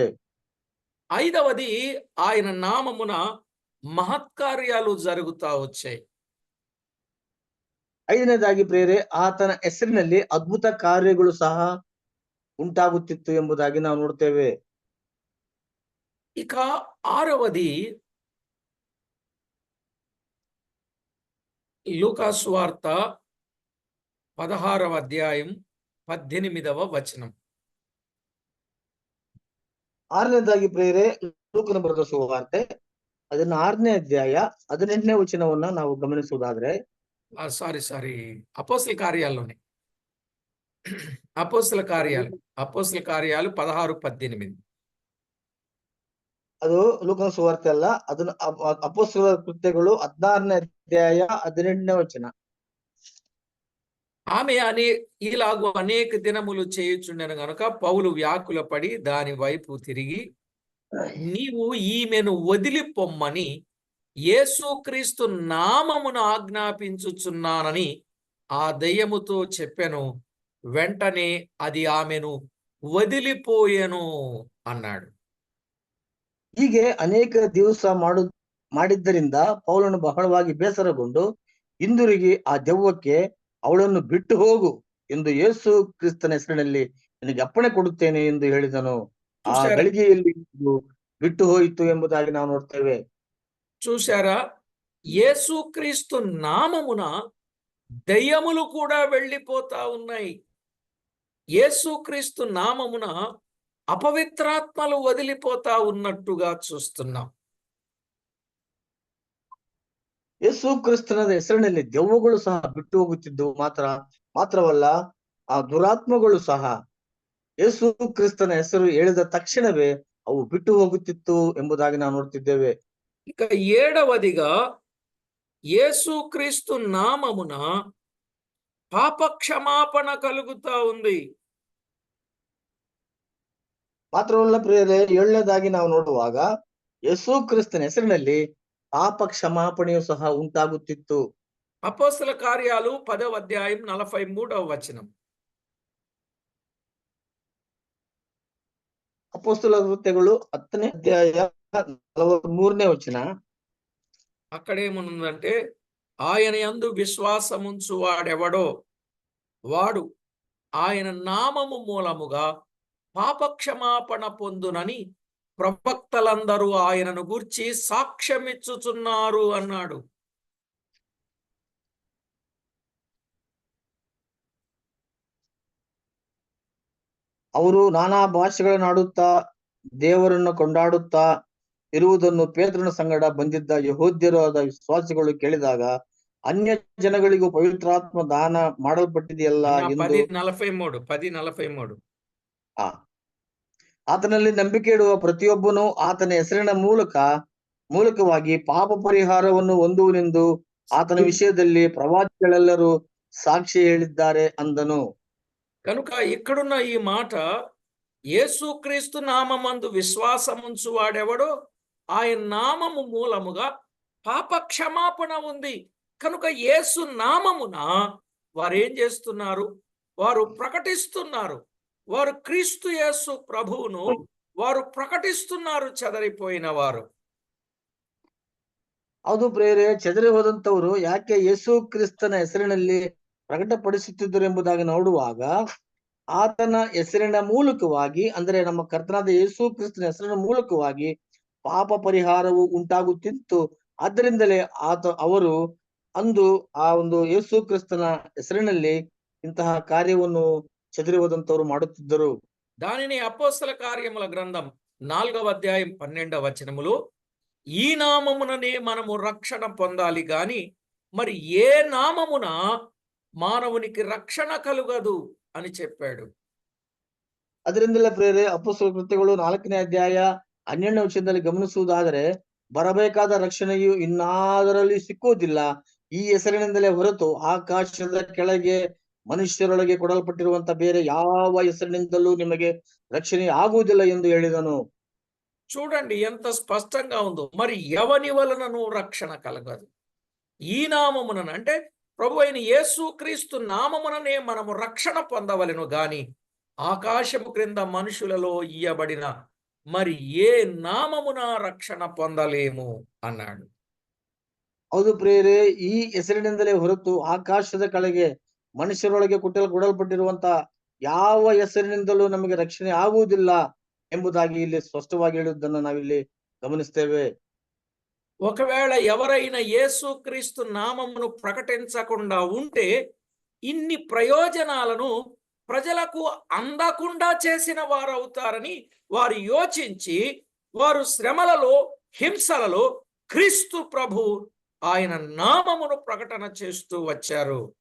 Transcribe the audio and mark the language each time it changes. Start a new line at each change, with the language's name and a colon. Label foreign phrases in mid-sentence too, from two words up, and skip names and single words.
Telugu: ఐదవది, ఆయన నామమున మహత్కార్యాలు జరుగుతా వచ్చాయి.
Kannada: ಐದನೇದಾಗಿ ಪ್ರೇರೆ ಆತನ ಹೆಸರಿನಲ್ಲಿ ಅದ್ಭುತ ಕಾರ್ಯಗಳು ಸಹ ಉಂಟಾಗುತ್ತಿತ್ತು ಎಂಬುದಾಗಿ ನಾವು ನೋಡ್ತೇವೆ.
Telugu: ఇక ఆరవది, లూకా సువార్త 16వ అధ్యాయం 18వ వచనం.
Kannada: ಆರನೇದಾಗಿ ಪ್ರೇರೆ ಲೂಕನ ಬರೆದ ಸುವಾರ್ತೆ 16ನೇ ಅಧ್ಯಾಯ 18ನೇ ವಚನವನ್ನ ನಾವು ಗಮನಿಸುವುದಾದ್ರೆ,
Telugu: సారీ అపోస్తల కార్యాల్లోనే, అపోస్తల కార్యాలు 16-18.
Kannada: ಅದು ಲೂಕನ ಸುವಾರ್ತೆ ಅಲ್ಲ, ಅದನ್ನ ಅಪೊಸ್ತಲರ ಕೃತ್ಯಗಳು 16ನೇ ಅಧ್ಯಾಯ 18ನೇ ವಚನ.
Telugu: ఆమె ఇలాగూ అనేక దినములు చేయుచుండెను గనుక పౌలు వ్యాకుల పడి దాని వైపు తిరిగి, నీవు ఈమెను వదిలిపొమ్మని యేసుక్రీస్తు నామమును ఆజ్ఞాపించుచున్నానని ఆ దయ్యముతో చెప్పెను. వెంటనే అది ఆమెను వదిలిపోయెను అన్నాడు.
Kannada: ಹೀಗೆ ಅನೇಕ ದಿವಸ ಮಾಡಿದ್ದರಿಂದ ಪೌಲನು ಬಹಳವಾಗಿ ಬೇಸರಗೊಂಡು ಹಿಂದಿರುಗಿ ಆ ದೆವ್ವಕ್ಕೆ, ಅವಳನ್ನು ಬಿಟ್ಟು ಹೋಗು ಎಂದು ಯೇಸು ಕ್ರಿಸ್ತನ ಹೆಸರಿನಲ್ಲಿ ನಿನಗೆ ಅಪ್ಪಣೆ ಕೊಡುತ್ತೇನೆ ಎಂದು ಹೇಳಿದನು. ಆ ಗಳಿಗೆಯಲ್ಲಿ ಬಿಟ್ಟು ಹೋಯಿತು ಎಂಬುದಾಗಿ ನಾವು ನೋಡ್ತೇವೆ.
Telugu: చూశారా, యేసుక్రీస్తు నామమున దయ్యములు కూడా వెళ్ళిపోతా ఉన్నాయి. యేసుక్రీస్తు నామమున అపవిత్రాత్మలు వదిలిపోతా ఉన్నట్టుగా చూస్తున్నాం.
Kannada: ಯೇಸು ಕ್ರಿಸ್ತನ ಹೆಸರಿನಲ್ಲಿ ದೆವ್ವಗಳು ಸಹ ಬಿಟ್ಟು ಹೋಗುತ್ತಿದ್ದವು. ಮಾತ್ರವಲ್ಲ ಆ ದುರಾತ್ಮಗಳು ಸಹ ಯೇಸು ಕ್ರಿಸ್ತನ ಹೆಸರು ಹೇಳಿದ ತಕ್ಷಣವೇ ಅವು ಬಿಟ್ಟು ಹೋಗುತ್ತಿತ್ತು ಎಂಬುದಾಗಿ ನಾವು ನೋಡ್ತಿದ್ದೇವೆ.
Telugu: ఇక 7వదిగా యేసుక్రీస్తు నామమున పాప క్షమాపణ కలుగుతా ఉంది.
Kannada: ಮಾತ್ರವಲ್ಲ ಪ್ರಿಯರೇ, 7ನೇದಾಗಿ ನಾವು ನೋಡುವಾಗ ಯೇಸು ಕ್ರಿಸ್ತನ ಹೆಸರಿನಲ್ಲಿ ಪಾಪ ಕ್ಷಮಾಪಣೆಯು ಸಹ ಉಂಟಾಗುತ್ತಿತ್ತು.
Telugu: అపోస్తల కార్యాలు 10వ అధ్యాయం 43వ వచనం.
Kannada: ಅಪೊಸ್ತಲರ ಕೃತ್ಯಗಳು 10ನೇ ಅಧ್ಯಾಯ 43ನೇ ವಚನ.
Telugu: అక్కడేముందంటే, ఆయన యందు విశ్వాసముంచు వాడెవడో వాడు ఆయన నామము మూలముగా పాపక్షమాపణ పొందునని ప్రవక్తలందరూ ఆయనను గూర్చి సాక్ష్యమిచ్చుచున్నారు అన్నాడు.
Kannada: ಅವರು ನಾನಾ ಭಾಷೆಗಳನ್ನಾಡುತ್ತಾ ದೇವರನ್ನು ಕೊಂಡಾಡುತ್ತಾ ಇರುವುದನ್ನು ಪೇತ್ರನ ಸಂಗಡ ಬಂದಿದ್ದ ಯಹೂದ್ಯರು ಆದ ವಿಶ್ವಾಸಿಗಳು ಕೇಳಿದಾಗ, ಅನ್ಯ ಜನಗಳಿಗೂ ಪವಿತ್ರಾತ್ಮ ದಾನ ಮಾಡಲ್ಪಟ್ಟಿದೆಯಲ್ಲ ಎಂದು 10:43 ಆತನಲ್ಲಿ ನಂಬಿಕೆ ಇಡುವ ಪ್ರತಿಯೊಬ್ಬನು ಆತನ ಹೆಸರಿನ ಮೂಲಕವಾಗಿ ಪಾಪ ಪರಿಹಾರವನ್ನು ಹೊಂದುವನೆಂದು ಆತನ ವಿಷಯದಲ್ಲಿ ಪ್ರವಾದಿಗಳೆಲ್ಲರೂ ಸಾಕ್ಷಿ ಹೇಳಿದ್ದಾರೆ ಅಂದನು.
Telugu: కనుక ఇక్కడున్న ఈ మాట, యేసుక్రీస్తు నామమందు విశ్వాసముంచు వాడెవడో ఆయన నామము మూలముగా పాప క్షమాపణ ఉంది. కనుక యేసు నామమున వారు ఏం చేస్తున్నారు? వారు ప్రకటిస్తున్నారు. వారు క్రీస్తు యేసు ప్రభువును వారు ప్రకటిస్తున్నారు, చెదరిపోయిన వారు.
Kannada: ಹೌದು ಪ್ರೇರೆ, ಚೆದರಿ ಹೋದಂತವರು ಯಾಕೆ ಯೇಸು ಕ್ರಿಸ್ತನ ಹೆಸರಿನಲ್ಲಿ ಪ್ರಕಟಪಡಿಸುತ್ತಿದ್ದರು ಎಂಬುದಾಗಿ ನೋಡುವಾಗ, ಆತನ ಹೆಸರಿನ ಮೂಲಕವಾಗಿ, ಅಂದ್ರೆ ನಮ್ಮ ಕರ್ತನಾದ ಯೇಸು ಕ್ರಿಸ್ತನ ಹೆಸರಿನ ಮೂಲಕವಾಗಿ ಪಾಪ ಪರಿಹಾರವು ಉಂಟಾಗುತ್ತಿತ್ತು. ಆದ್ದರಿಂದಲೇ ಅವರು ಅಂದು ಆ ಒಂದು ಯೇಸು ಕ್ರಿಸ್ತನ ಹೆಸರಿನಲ್ಲಿ ಇಂತಹ ಕಾರ್ಯವನ್ನು చెదిరి ಹೋದಂತವರು ಮಾಡುತ್ತಿದ್ದರು.
Telugu: దానిని అపోస్తల కార్యముల గ్రంథం 4వ అధ్యాయం 12వ వచనములో, ఈ నామముననే మనము రక్షణ పొందాలి గాని మరి ఏ నామమున మానవునికి రక్షణ కలుగదు అని చెప్పాడు.
Kannada: ಅದರಿಂದಲೇ ಪ್ರೇರೆ, ಅಪೊಸ್ತಲ ಕೃತ್ಯಗಳು 4ನೇ ಅಧ್ಯಾಯ 12ನೇ ವಚನದಲ್ಲಿ ಗಮನಿಸುವುದಾದರೆ, ಬರಬೇಕಾದ ರಕ್ಷಣೆಯು ಇನ್ನಾದರಲ್ಲಿ ಸಿಕ್ಕುವುದಿಲ್ಲ, ಈ ಹೆಸರಿನಿಂದಲೇ ಹೊರತು ಆಕಾಶದ ಕೆಳಗೆ ಮನುಷ್ಯರೊಳಗೆ ಕೊಡಲ್ಪಟ್ಟಿರುವಂತ ಬೇರೆ ಯಾವ ಹೆಸರಿನಿಂದಲೂ ನಿಮಗೆ ರಕ್ಷಣೆ ಆಗುವುದಿಲ್ಲ ಎಂದು ಹೇಳಿದನು.
Telugu: చూడండి ఎంత స్పష్టంగా ఉందో. మరి ఎవని వలనను రక్షణ కలగదు? ఈ నామమున, అంటే ప్రభు అయిన యేసుక్రీస్తు నామముననే మనము రక్షణ పొందవలెను గాని ఆకాశము క్రింద మనుషులలో ఇయ్యబడిన మరి ఏ నామమున రక్షణ పొందలేము అన్నాడు.
Kannada: ಹೌದು ಪ್ರೇರೆ, ಈ ಹೆಸರಿನಿಂದಲೇ ಹೊರತು ಆಕಾಶದ ಕೆಳಗೆ ಮನುಷ್ಯರೊಳಗೆ ಕೊಡಲ್ಪಟ್ಟಿರುವಂತ ಯಾವ ಹೆಸರಿನಿಂದಲೂ ನಮಗೆ ರಕ್ಷಣೆ ಆಗುವುದಿಲ್ಲ ಎಂಬುದಾಗಿ ಇಲ್ಲಿ ಸ್ಪಷ್ಟವಾಗಿ ಹೇಳುವುದನ್ನು ನಾವಿಲ್ಲಿ ಗಮನಿಸ್ತೇವೆ.
Telugu: ఒకవేళ ఎవరైనా యేసుక్రీస్తు నామమును ప్రకటించకుండా ఉంటే ఇన్ని ప్రయోజనాలను ప్రజలకు అందకుండా చేసిన వారు అవుతారని వారు యోచించి, వారు శ్రమలలో, హింసలలో క్రీస్తు ప్రభు ఆయన నామమును ప్రకటన చేస్తూ వచ్చారు.